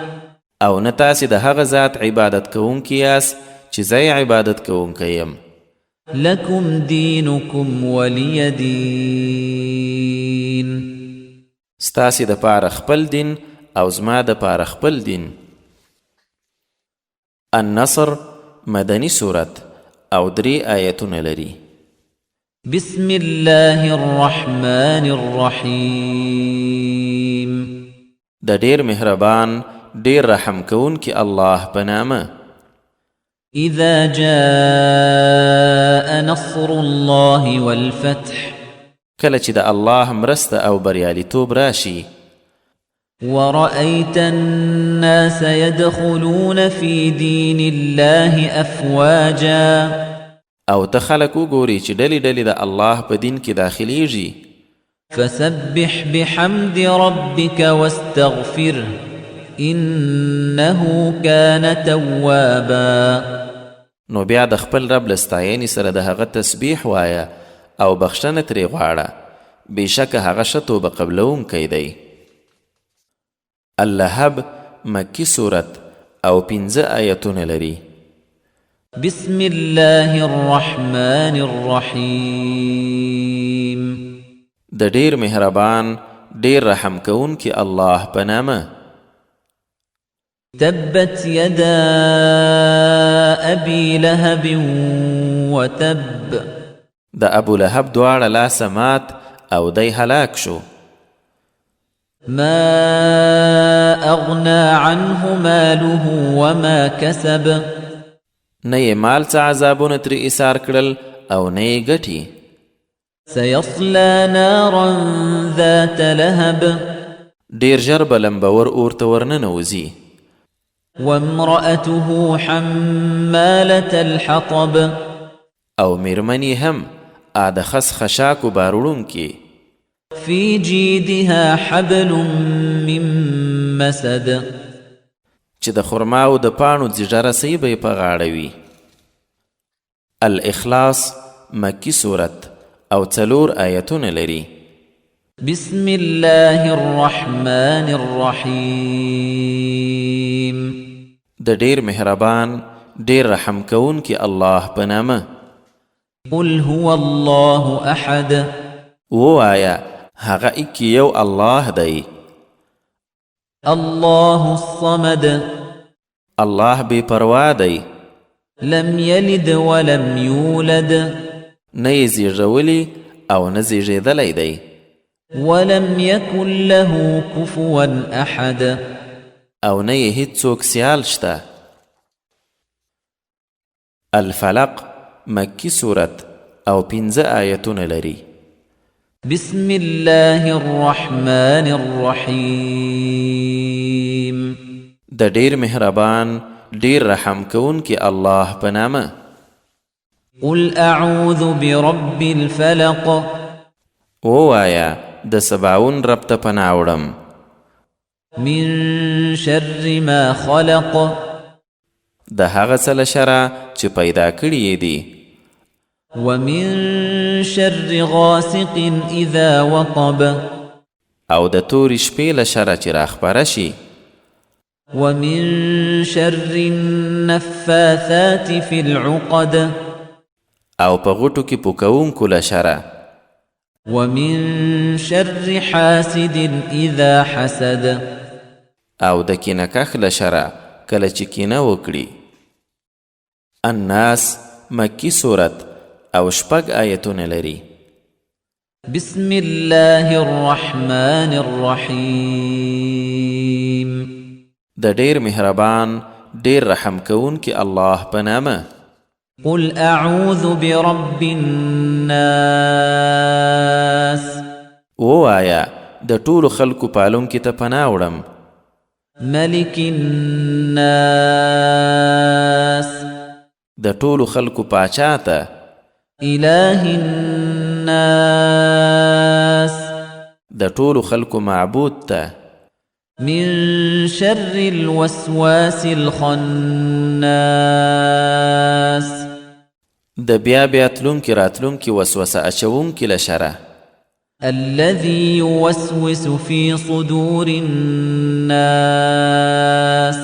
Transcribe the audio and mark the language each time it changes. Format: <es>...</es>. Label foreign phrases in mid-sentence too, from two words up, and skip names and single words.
<ps>او نه تاسې د هغه ذات عبادت کوونکي یاست چې زه یې عبادت کوونکی یم.</ps> <ar>لكم دينكم ولي دين</ar> <ps>ستاسې د پاره خپل دین او زما د پاره خپل دین. النصر مدنی صورت او 3 آیتونه لري.</ps> <ar>بسم الله الرحمن الرحيم</ar> <ps>د ډیر مهربان ډیر رحم کوونکی الله په نامه.</ps> <ar>إذا جاء نصر الله والفتح</ar> <ps>کله چې د الله مرسته او بریالیتوب راشي،</ps> <ar>ورأيت الناس يدخلون في دين الله أفواجا</ar> <ps>او ته خلک وګوري چې ډلې ډلې د الله په دین کې داخلیږي،</ps> <ar>فسبح بحمد ربك واستغفره إنه كان توابا</ar> <ps>نو بیا د خپل رب له ستاینې سره د هغه تسبیح وایه او بخښنه ترې غواړه، بېشکه هغه ښه توبه قبلوونکی دی. اللهب مکی صورت او 5 آیتونه لري.</ps> <ar>بسم الله الرحمن الرحيم</ar> <ps>د ډیر مهربان ډیر رحم کوونکی الله په نامه.</ps> <ar>تبت يدا أبي لهب وتب</ar> <ps>د ابو لهب دواړه لاسه مات او دی هلاک شو.</ps> <ar>ما أغنى عنه ماله وما كسب</ar> <ps>نه یې مال څه عذابونه ترې ایثار کړل او نه یې ګټي.</ps> <ar>سيصلى نارا ذات لهب</ar> <ps>ډیر ژر به لمبور اور ته ورننوځي.</ps> <ar>وامرأته حمالة الحطب</ar> <ps>او میرمنې هم د خس خشاکو بار وړونکې،</ps> <ar>في جيدها حبل من مسد</ar> <ps>چې د خرماو د پاڼو ځیږه رسۍ به یې په غاړه وي. الاخلاص مکی صورت او 4 آیتونه لري.</ps> <ar>بسم الله الرحمن الرحيم</ar> <ps>د ډیر مهربان ډیر رحم کوونکی الله په نامه.</ps> <ar>قل هو الله أحد</ar> <ps>ووایا هغه اکی یو الله دی.</ps> <ar>الله الصمد</ar> <ps>الله بې پروا دی،</ps> <ar>لم يلد ولم يولد</ar> <ps>نه یې زیږولی او نه زیږېدلی دی،</ps> <ar>ولم يكن له كفوا أحد</ar> <ps>او نه یې هیڅوک سیال شته. الفلق مکی صورت او 5 آیتونه لري.</ps> <ar>بسم الله الرحمن الرحيم</ar> <ps>د ډیر مهربان ډیر رحم کوونکی الله په نامه.</ps> <ar>قل أعوذ برب الفلق</ar> <ps>ووایا د سباون رب ته پناه وړم</ps> <ar>من شر ما خلق</ar> <ps>د هغه څه له شره چې پیدا کړي یې دي</ps> <ar>ومن شر غاسق إذا وقب</ar> <ps>او د تورې شپې له شره چې راخپره شي</ps> <ar>ومن شر النفاثات في العقد</ar> <ps>او په غوټو کې پوکوونکو له شره</ps> <ar>ومن شر حاسد إذا حسد</ar> <ps>او د کینهکښ له شره کله چې کینه وکړي الناس مکی صورت او 6 آیتونه لري</ps> <ar>بسم الله الرحمن الرحیم</ar> <ps>د ډیر مهربان ډیر رحم کوونکی الله په نامه</ps> <ar>قل أعوذ برب الناس</ar> <ps>ووایا د ټولو خلکو پالونکي ته پناه وړم</ps> <ar>ملك الناس</ar> <ps>د ټولو خلکو پاچا ته</ps> <ar>إله الناس</ar> <ps>د ټولو خلکو معبود ته</ps> <ar>من شر الوسواس الخناس</ar> <ps>د بیا تلونکي راتلونکي وسوسه اچوونکي له شره</ps> <ar>الذي يوسوس في صدور الناس</ar>